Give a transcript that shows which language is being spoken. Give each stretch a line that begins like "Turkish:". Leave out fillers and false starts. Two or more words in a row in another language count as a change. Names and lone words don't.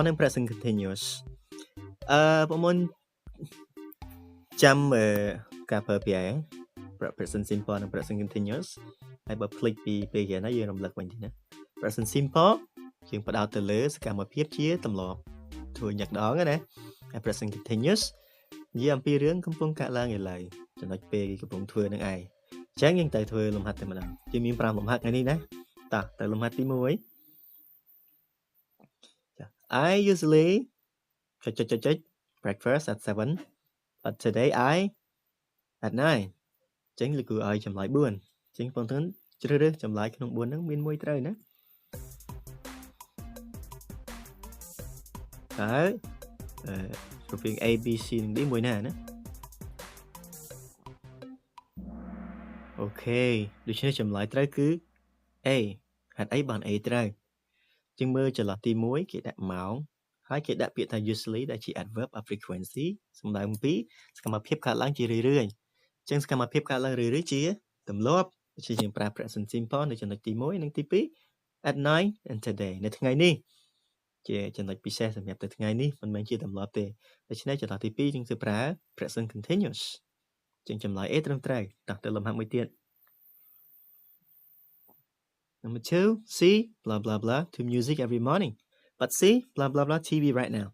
Khmer: និង
English: present continuous
Khmer: បងមុនចាំការប្រើពាក្យ
English: present simple
Khmer: និង
English: present continuous
Khmer: ហើយបើភ្លេចពីពេលរៀនណាយើងរំលឹកវិញទេណា
English: present simple
Khmer: យើងផ្ដោតទៅលើសកម្មភាពជាទម្លាប់ធ្វើញឹកដងណាហើយ
English: present continuous
Khmer: និយាយអំពីរឿងកំពុងកាក់ឡើងឥឡូវចំណុចពេលកំពុងធ្វើនឹងឯងចឹងយើងទៅធ្វើលំហាត់តែម្ដងជាមាន5លំហាត់ថ្ងៃនេះណាតោះទៅលំហាត់ទី1
English: I usually breakfast at 7 but today I at 9
Khmer: ចឹងលោកគ្រូឲ្យចម្លើយ4ចឹងបងប្អូនជ្រើសរើសចម្លើយក្នុង4ហ្នឹងមានមួយត្រូវណាតើរវាង A B C និង D មួយណា អូខេដូច្នេះចម្លើយត្រូវគឺ A ហេតុអីបាន A ត្រូវជាងមើលចន្លោះទី1គេដាក់ម៉ោងហើយគេដាក់ពាក្យថា usually ដែលជា
English: adverb of frequency
Khmer: សំដៅអំពីសកម្មភាពកើតឡើងជារឿយៗចឹងសកម្មភាពកើតឡើងរឿយៗជាទម្លាប់ជាយើងប្រើ
English: present simple
Khmer: នៅចំណុចទី1និងទី2
English: at night and today
Khmer: នៅថ្ងៃនេះជាចំណុចពិសេសសម្រាប់ទៅថ្ងៃនេះមិនមែនជាទម្លាប់ទេដូច្នេះចន្លោះទី2យើងគឺប្រើ
English: present continuous
Khmer: ចឹងចម្លើយ A ត្រឹមត្រូវតោះទៅលំហាត់មួយទៀត
English: Number 2, C, blah, blah, blah, to music every morning. But C, blah, blah, blah, TV right now.